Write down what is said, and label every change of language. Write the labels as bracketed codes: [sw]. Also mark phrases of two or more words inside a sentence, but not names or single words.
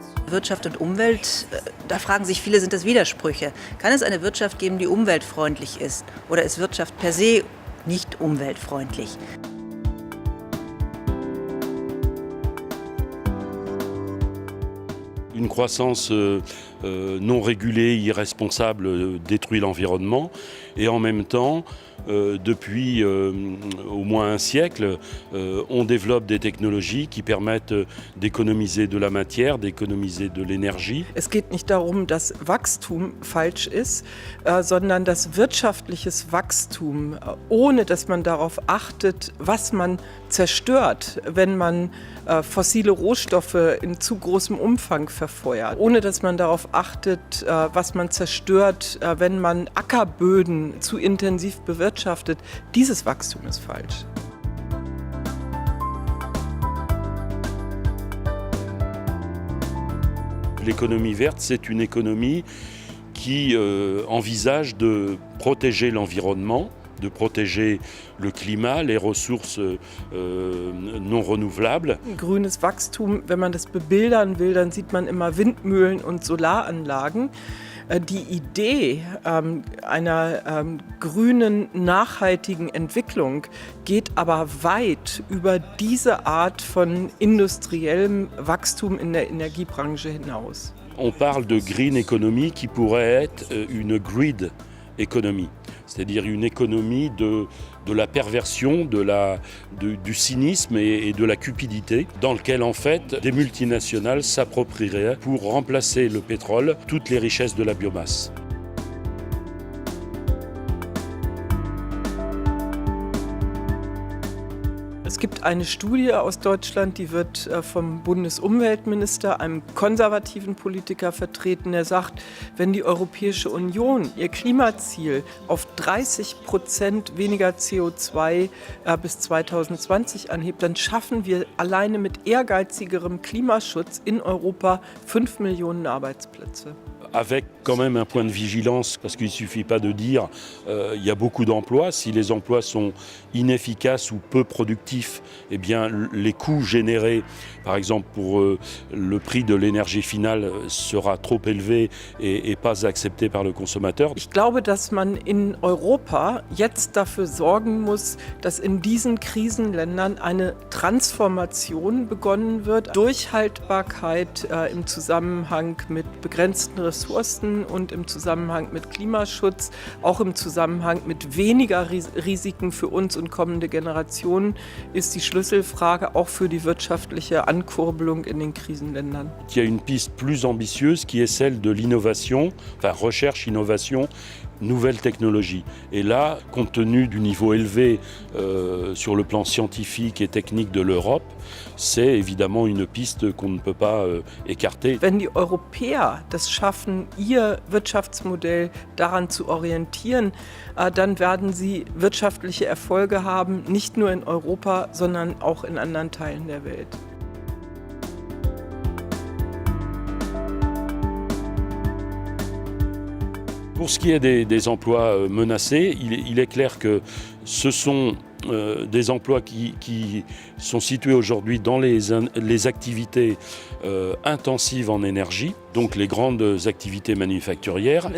[de] Wirtschaft und Umwelt, da fragen sich viele, sind das Widersprüche? Kann es eine Wirtschaft geben, die umweltfreundlich ist? Oder ist Wirtschaft per se nicht umweltfreundlich? [fr] Une croissance non régulée, irresponsable, détruit l'environnement et en même temps, depuis au moins un siècle, on développe des technologies qui permettent d'économiser de la matière, d'économiser de l'énergie. [de] Es geht nicht darum, dass Wachstum falsch ist, sondern dass wirtschaftliches Wachstum, ohne dass man darauf achtet, was man zerstört, wenn man fossile Rohstoffe in zu großem Umfang verfeuert, ohne dass man darauf achtet, was man zerstört, wenn man Ackerböden zu intensiv bewirtschaftet, dieses Wachstum ist falsch. [fr] L'économie verte, c'est une économie qui envisage de protéger l'environnement, de protéger le climat, les ressources non renouvelables. [de] Grünes Wachstum, wenn man das bebildern will, dann sieht man immer Windmühlen und Solaranlagen. Die Idee einer grünen, nachhaltigen Entwicklung geht aber weit über diese Art von industriellem Wachstum in der Energiebranche hinaus. [fr] On parle de [en] green economy [fr] qui pourrait être une [en] grid economy, [fr] c'est-à-dire une économie de la perversion, du cynisme et de la cupidité, dans lequel en fait des multinationales s'approprieraient pour remplacer le pétrole toutes les richesses de la biomasse. [de] Es gibt eine Studie aus Deutschland, die wird vom Bundesumweltminister, einem konservativen Politiker, vertreten. Der sagt, wenn die Europäische Union ihr Klimaziel auf 30% weniger CO2 bis 2020 anhebt, dann schaffen wir alleine mit ehrgeizigerem Klimaschutz in Europa 5 Millionen Arbeitsplätze. [fr] Avec quand même un point de vigilance, parce qu'il ne suffit pas de dire il y a beaucoup d'emplois. Si les emplois sont inefficaces ou peu productifs, eh bien, les coûts générés, par exemple pour le prix de l'énergie finale, sera trop élevé et pas accepté par le consommateur. [de] Ich glaube, dass man in Europa jetzt dafür sorgen muss, dass in diesen Krisenländern eine Transformation begonnen wird. Durchhaltbarkeit im Zusammenhang mit begrenzten Ressourcen und im Zusammenhang mit Klimaschutz, auch im Zusammenhang mit weniger Risiken für uns und kommende Generationen, ist die Schlüsselfrage auch für die wirtschaftliche Ankurbelung in den Krisenländern. [fr] Il y a une piste plus ambitieuse qui est celle de l'innovation, enfin recherche, innovation, nouvelles technologies. Et là, compte tenu du niveau élevé sur le plan scientifique et technique de l'Europe, c'est évidemment une piste qu'on ne peut pas écarter. [de] Wenn die Europäer das schaffen, ihr Wirtschaftsmodell daran zu orientieren, dann werden sie wirtschaftliche Erfolge haben, nicht nur in Europa, sondern auch in anderen Teilen der Welt. [fr] Pour ce qui est des emplois menacés, il est clair que ce sont des emplois qui sont situés aujourd'hui dans les activités intensives en énergie, donc les grandes activités manufacturières.